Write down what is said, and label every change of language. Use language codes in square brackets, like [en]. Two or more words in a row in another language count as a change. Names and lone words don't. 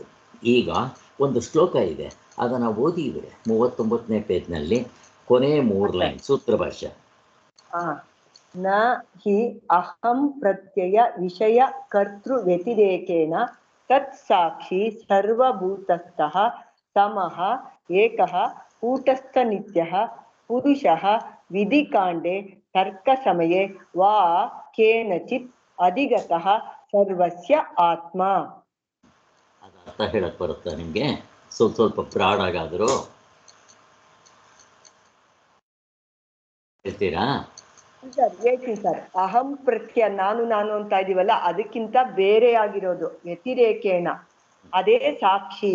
[kn] ಈಗ ಒಂದು ಶ್ಲೋಕ ಇದೆ, ಅದನ್ನು ಓದಿದರೆ 39ನೇ ಪೇಜ್ನಲ್ಲಿ ಕೊನೆ 3 ಲೈನ್ ಸೂತ್ರ ಭಾಷ್ಯ. [sa] ನ ಹಿ ಅಹಂ ಪ್ರತ್ಯಯ ವಿಷಯ ಕರ್ತೃ ವ್ಯತಿರೇಕೇಣ ತತ್ ಸಾಕ್ಷಿ ಸರ್ವಭೂತಸ್ಥಃ ಸಮಃ ಏಕಃ ಕೂಟಸ್ಥ ನಿತ್ಯಃ ಪುರುಷಃ ವಿಧಿಕಾಂಡೆ ತರ್ಕ ಸಮಯೇ ವಾ ಕೇನಚಿತ್ ಅಧಿಗತಃ ಸರ್ವಸ್ಯ ಆತ್ಮ. [kn] ಅರ್ಥ ಹೇಳಕ್ಕೆ ಬರುತ್ತಾ ನಿಮಗೆ? ಸ್ವಲ್ಪ ಪ್ರಾಡಾಗಾದರೂ ಹೇಳ್ತೀರಾ? ಹೇಳ್ತೀನಿ ಸರ್. [sa] ಅಹಂ ಪ್ರತ್ಯ [kn] ನಾನು ಅಂತ ಇದೀವಲ್ಲ, ಅದಕ್ಕಿಂತ ಬೇರೆ ಆಗಿರೋದು ವ್ಯತಿರೇಕೇಣ, ಅದೇ ಸಾಕ್ಷಿ.